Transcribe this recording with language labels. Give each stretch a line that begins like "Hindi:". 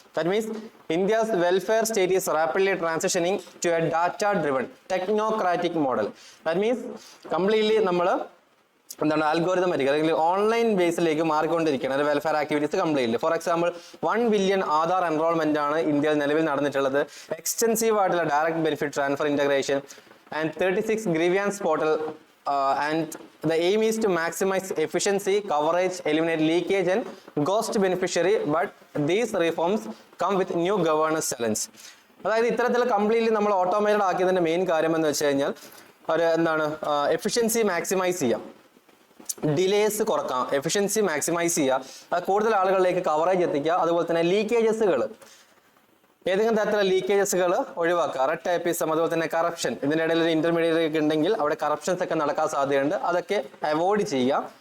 English: That means India's welfare state is rapidly transitioning to a data driven technocratic model.
Malayalam: That means completely നമ്മൾ അൽഗോരിതമാറ്റിക് അല്ലെങ്കിൽ online ബേസിലേക്ക് മാറിക്കൊണ്ടിരിക്കുകയാണ് welfare activities completely. For example 1 billion Aadhaar enrolment ആണ് ഇന്ത്യയിൽ നിലവിൽ നടന്നിട്ടുള്ളത്.
English: Extensive ആയിട്ടുള്ള direct benefit transfer integration and 36 grievance portal and the aim is to maximize efficiency, coverage, eliminate leakage and ghost beneficiary, but these reforms come with new governance challenge.
Malayalam: അതായത് ഇത്തരത്തിൽ completely നമ്മൾ automated ആക്കിയതിന്റെ main കാര്യം എന്ന് വെച്ച് കഴിഞ്ഞാൽ ഒരു എന്താണ് efficiency maximise ചെയ്യാം, ഡിലേസ് കുറക്കാം, എഫിഷ്യൻസി മാക്സിമൈസ് ചെയ്യുക, കൂടുതൽ ആളുകളിലേക്ക് കവറേജ് എത്തിക്കുക, അതുപോലെ തന്നെ ലീക്കേജസുകൾ, ഏതെങ്കിലും തരത്തിലുള്ള ലീക്കേജസുകൾ ഒഴിവാക്കുക, റെഡ് ടൈപ്പിസം, അതുപോലെ തന്നെ കറപ്ഷൻ, ഇതിൻ്റെ ഇടയിൽ ഒരു ഇന്റർമീഡിയറ്റ് ഒക്കെ ഉണ്ടെങ്കിൽ അവിടെ കറപ്ഷൻസ് ഒക്കെ നടക്കാൻ സാധ്യതയുണ്ട്, അതൊക്കെ അവോയ്ഡ് ചെയ്യുക.